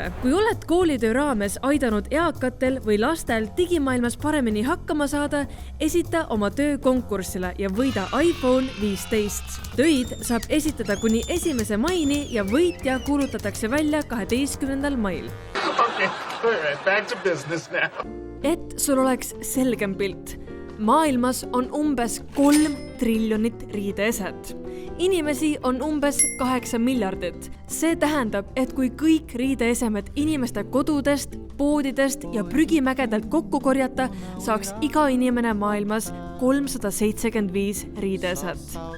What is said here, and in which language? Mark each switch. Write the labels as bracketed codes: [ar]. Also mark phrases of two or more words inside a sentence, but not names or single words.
[et] Kui oled koolitöö raames aidanud eakatel või lastel digimaailmas paremini hakkama saada, esita oma töö konkursile ja võida iPhone 15. Töid saab esitada kuni 1. maini ja võitja kuulutatakse välja 12. mail. [en] Okay, back to business now. [et] Et sul oleks selgem pilt. Maailmas on umbes 3 triljonit riideeset. Inimesi on umbes 8 miljardit. See tähendab, et kui kõik riideesemed inimeste kodudest, poodidest ja prügimägedelt kokku korjata, saaks iga inimene maailmas 375 riideeset.